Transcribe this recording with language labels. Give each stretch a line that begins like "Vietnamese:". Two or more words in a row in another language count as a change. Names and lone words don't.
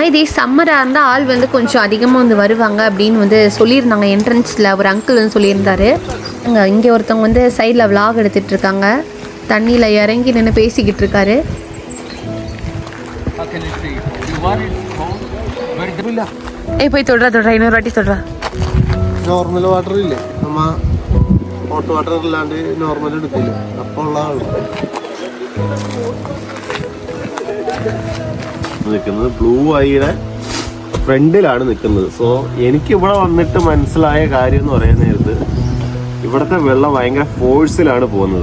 Tamil: இதே சம்மராக இருந்தால் ஆள் வந்து கொஞ்சம் அதிகமாக வந்து வருவாங்க அப்படின்னு வந்து சொல்லியிருந்தாங்க. என்ட்ரன்ஸில் ஒரு அங்கிள் வந்து சொல்லியிருந்தாரு. இங்கே ஒருத்தவங்க வந்து சைடில் விலாக் எடுத்துகிட்டு இருக்காங்க. தண்ணியில் இறங்கி நின்று பேசிக்கிட்டு இருக்காரு. போய் தொடுறா இன்னொரு வாட்டி தொடுறா.
English: normal water
Malayalam: ഇല്ലേ, നമ്മ
English: hot water
Malayalam: ഇല്ലാണ്ട് നോർമൽ എടുക്കില്ല. അപ്പോൾ ഉള്ള നിൽക്കുന്നത് ബ്ലൂ ഐയുടെ ഫ്രണ്ടിലാണ് നിൽക്കുന്നത്. സോ എനിക്ക് ഇവിടെ വന്നിട്ട് മനസ്സിലായ കാര്യം എന്ന് പറയുന്ന നേരത്ത് ഇവിടുത്തെ വെള്ളം ഭയങ്കര ഫോഴ്സിലാണ് പോകുന്നത്.